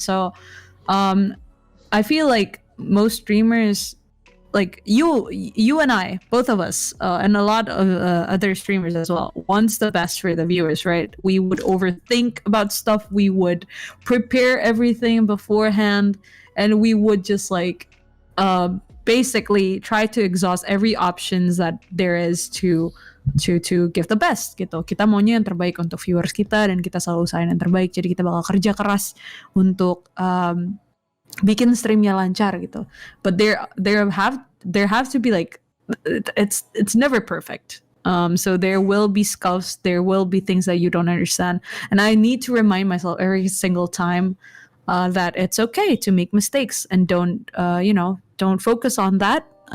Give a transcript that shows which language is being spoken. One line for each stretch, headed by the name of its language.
English: So I feel like most streamers, like you and I, both of us, and a lot of other streamers as well, wants the best for the viewers, right? We would overthink about stuff, we would prepare everything beforehand, and we would just like basically try to exhaust every options that there is to give the best gitu.
Indonesian: Kita maunya yang terbaik untuk viewers kita, dan kita selalu usahain yang terbaik, jadi kita bakal kerja keras untuk bikin streamnya lancar gitu.
English: But there have to be like, it's never perfect. So there will be scuffs, there will be things that you don't understand, and I need to remind myself every single time that it's okay to make mistakes, and don't focus on that.